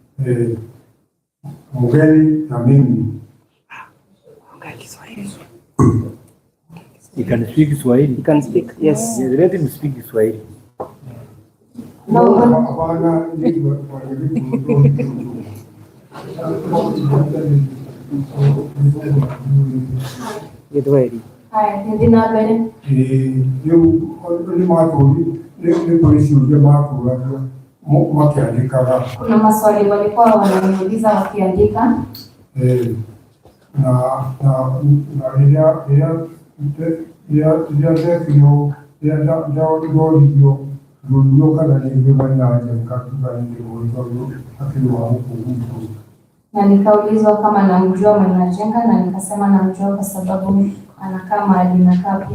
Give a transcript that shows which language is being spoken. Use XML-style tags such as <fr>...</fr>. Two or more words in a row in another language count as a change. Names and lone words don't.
<sw>mgeni na mimi.</sw> <en>You can speak Swahili. You can speak, yes. Let him speak Swahili.</en> <sw>Hapana,</sw> <en>Get ready.</en> <sw>haya, hindi na bere. Kuna maswali walikuwa wananiuliza wakiandika. Na nikaulizwa kama namjua Maina Njenga na nikasema namjua kwa sababu anakaa mahali nakaa pia.</sw>